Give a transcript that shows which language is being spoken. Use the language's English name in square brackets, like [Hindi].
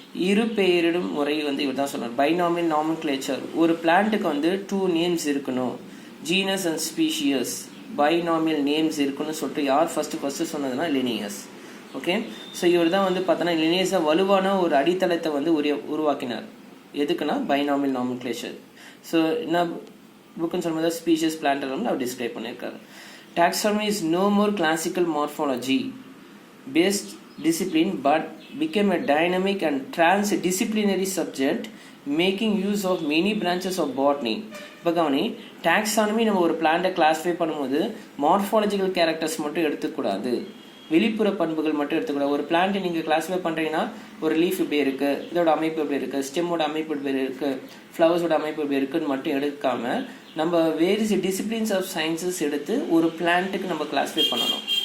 [Tamil] இரு பெயரிடும் முறை வந்து இவர் தான் சொல்றார். பைனாமியல் நாமென்க்ளேச்சர், ஒரு பிளான்ட்டுக்கு வந்து 2 நேம்ஸ் இருக்கணும், genus and species, binomial names இருக்குன்னு சொல்லிட்டு யார் ஃபர்ஸ்ட் சொன்னதுன்னா லினியஸ். ஓகே, ஸோ இவர் தான் வந்து பார்த்தோன்னா லினியஸை வலுவான ஒரு அடித்தளத்தை வந்து உருவாக்கினார். எதுக்குன்னா பைனாமியல் நாமென்க்ளேச்சர். ஸோ என்ன புக்குன்னு சொல்லும்போது ஸ்பீஷியஸ் பிளான்டரம்னு அவர் டிஸ்கிரைப் பண்ணியிருக்காரு. [English] Taxonomy is no more classical morphology based discipline but became a dynamic and transdisciplinary subject making use of many branches of botany. [Tamil] இப்போ கவனி, டாக்ஸானமி நம்ம ஒரு பிளான்ட்டை கிளாஸிஃபை பண்ணும்போது மார்ஃபாலஜிக்கல் கேரக்டர்ஸ் மட்டும் எடுத்துக்கூடாது, வெளிப்புற பண்புகள் மட்டும் எடுத்துக்கூடாது. ஒரு பிளான்ட்டை நீங்கள் கிளாஸிஃபை பண்ணுறீங்கன்னா ஒரு லீஃப் இப்படி இருக்குது, இதோட அமைப்பு எப்படி இருக்குது, ஸ்டெம்மோட அமைப்பு எப்படி இருக்குது, ஃப்ளவர்ஸோட அமைப்பு எப்படி இருக்குன்னு மட்டும் எடுக்காமல் நம்ம [English] various disciplines of sciences [Tamil] எடுத்து ஒரு பிளான்ட்டுக்கு நம்ம கிளாஸிஃபை பண்ணணும்.